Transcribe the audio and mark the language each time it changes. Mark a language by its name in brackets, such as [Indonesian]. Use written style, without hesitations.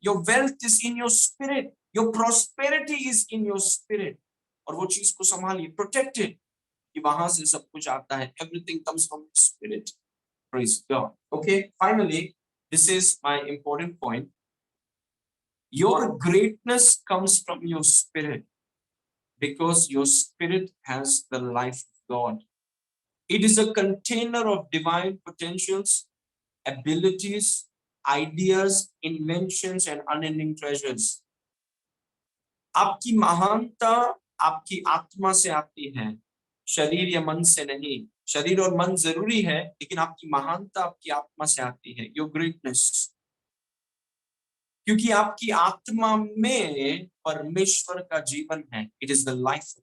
[English] your wealth is in your spirit, your prosperity is in your spirit, [Hindi] और वो चीज को संभालिए, प्रोटेक्टेड, कि वहां से सब कुछ आता है। [English] Everything comes from spirit. Praise God. Okay, finally this is my important point. Your greatness comes from your spirit, because your spirit has the life of God. It is a container of divine potentials, abilities, ideas, inventions and unending treasures. [Hindi] आपकी महानता आपकी आत्मा से आती है, शरीर या मन से नहीं। शरीर और मन जरूरी है, लेकिन आपकी महानता आपकी आत्मा से आती है। [English] your greatness, [Hindi] क्योंकि आपकी आत्मा में परमेश्वर का जीवन है। [English] It is the life.